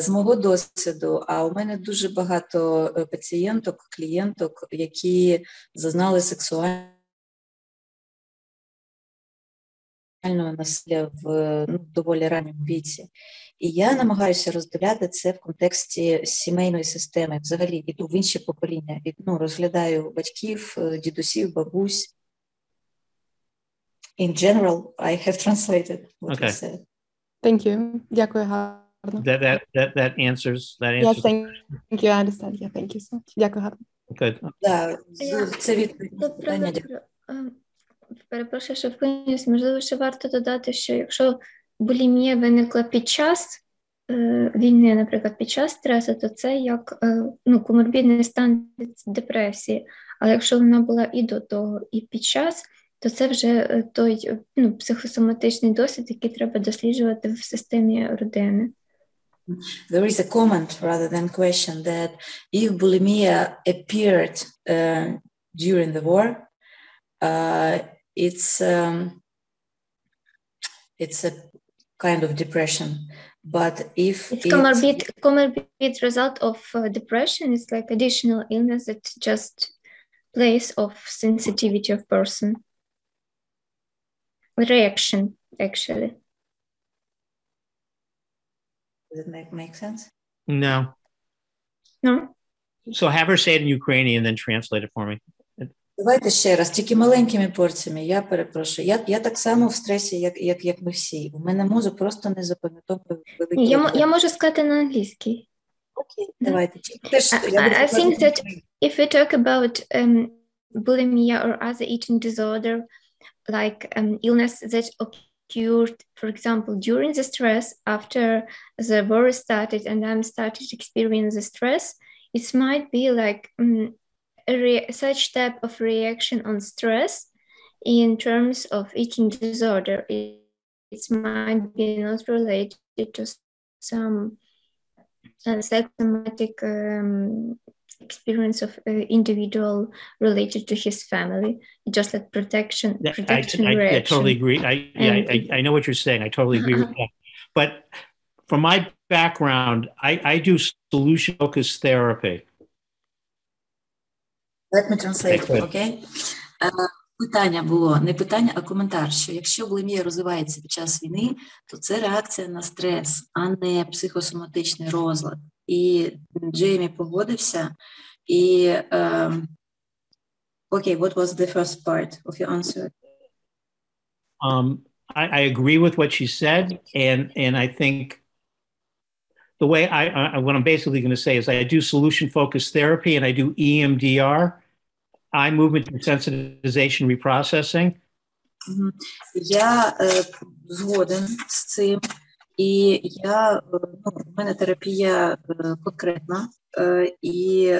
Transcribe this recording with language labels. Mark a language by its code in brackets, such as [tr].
[uk] З мого досвіду, а у мене дуже багато пацієнток, клієнток, які зазнали сексуального насилля в доволі ранньому віці. І я намагаюся розділяти це в контексті сімейної системи. Взагалі, іду в інші покоління. Розглядаю батьків, дідусів, бабусь. [en] In general, I have translated what you said. Thank you. [uk] Дякую, гарно. [en] That answers. Yes, thank you. I understand. Yeah, thank you so much. [uk] Дякую, гарно. [en] Good. [uk] Да, це відповідь. Перепрошую, що вклинюсь. Можливо, ще варто додати, що якщо булімія виникла під час війни, наприклад, під час стресу, то це як коморбідний стан депресії. Але якщо вона була і до того, і під час, то це вже той психосоматичний досвід, який треба досліджувати в системі родини. [en] There is a comment rather than question that if bulimia appeared during the war, it's a kind of depression. But if it's comorbid result of depression, it's like additional illness that just place of sensitivity of person. Reaction, actually. Does it make sense? No. No. So have her say it in Ukrainian and then translate it for me. [uk] Давайте ще раз, тільки маленькими порціями, я перепрошую. Я так само в стресі, як ми всі. У мене мозок просто не запам'ятовує великі... Я можу сказати на англійській. Окей, давайте. [en] I think that if we talk about bulimia or other eating disorder, like illness that occurred, for example, during the stress, after the war started and I'm started experiencing the stress, it might be like such type of reaction on stress in terms of eating disorder. It might be not related to some psychosomatic experience of individual related to his family, just like protection reaction. I totally agree. I know what you're saying. I totally agree with that. But from my background, I do solution-focused therapy. Let me translate, okay? [uk] Питання було, не питання, а коментар, що якщо булімія розвивається під час війни, то це реакція на стрес, а не психосоматичний розлад. І Джеймі погодився, і [en] okay, what was the first part of your answer? I agree with what she said, and I think the way what I'm basically going to say is I do solution-focused therapy and I do EMDR, eye movement desensitization reprocessing. [uk] Я згоден з цим, і в мене терапія конкретна, і